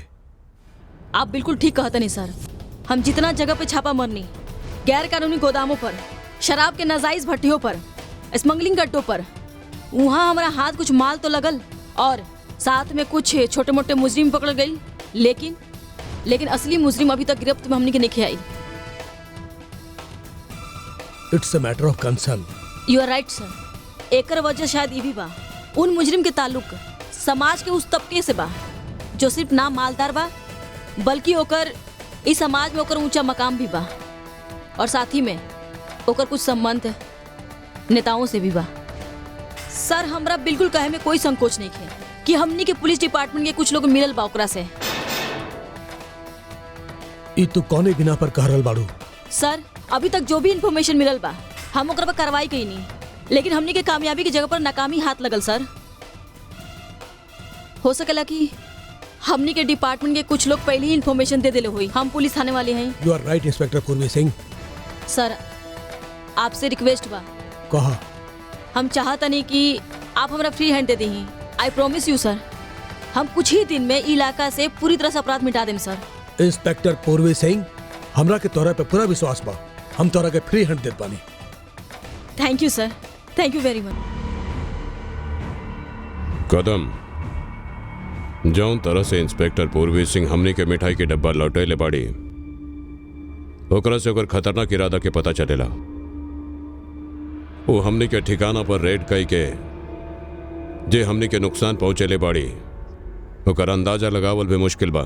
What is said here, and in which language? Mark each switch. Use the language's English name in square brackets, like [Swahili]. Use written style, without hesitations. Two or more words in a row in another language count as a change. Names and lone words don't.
[Bhojpuri] आप बिल्कुल ठीक कहते नहीं सर। हम जितना जगह पे छापा मरनी, गैर कानूनी गोदामों पर, शराब के नाजायज भट्टियों पर, स्मगलिंग अड्डों पर, वहाँ हमारा हाथ कुछ माल तो लगल और साथ में कुछ छोटे मोटे मुजरिम पकड़ गई, लेकिन असली मुजरिम अभी तक गिरफ्त में हमने के नहीं आई। [English] It's a matter of concern. You are right sir. [Bhojpuri] एकर वजह शायद ये भी बा, उन मुजरिम के ताल्लुक समाज के उस तबके से बा जो सिर्फ ना मालदार बा, बल्कि ओकर इस समाज में ओकर ऊंचा मकाम भी बा, और साथ ही में ओकर कुछ संबंध नेताओं से भी बा। सर हमरा बिल्कुल कहे में कोई संकोच नहीं है कि हमनी के [English] police department [Bhojpuri] के कुछ लोग मिलल बा ओकरा से। ई तू कौने बिना पर कह रहल बाड़ू? सर अभी तक जो भी इंफॉर्मेशन मिलल बा हम ओकरा पर कार्रवाई कई नहीं, लेकिन हमनी के कामयाबी की जगह पर नाकामी हाथ लगल। सर हो सकेला कि हमनी के डिपार्टमेंट के कुछ लोग पहले ही इंफॉर्मेशन दे देले हुई। हम पुलिस थाने वाले हैं। [English] You are right Inspector Purvi Singh. [Bhojpuri] सर आपसे रिक्वेस्ट बा, कहा हम चाहता नहीं कि आप हमरा [English] free hand [Bhojpuri] दे दी। [English] I promise you sir, [Bhojpuri] हम कुछ ही दिन में इलाका से पूरी तरह से अपराध मिटा दें। सर इंस्पेक्टर पूर्वी सिंह, हमरा के तोरा पे पूरा विश्वास बा। हम तोरा के [English] free hand [Bhojpuri] देत बानी। [English] Thank you sir, thank you very much. [Bhojpuri] कदम जौन तरह से इंस्पेक्टर पूर्वी सिंह हमनी के मिठाई के डब्बा लौटेले बाड़ी, ओकरा से ओकर खतरनाक इरादा के पता चलेला। वो हमनी के ठिकाना पर रेड कई के जे हमनी के नुकसान पहुंचेले बाड़ी, ओकर अंदाजा लगावल भी मुश्किल बा।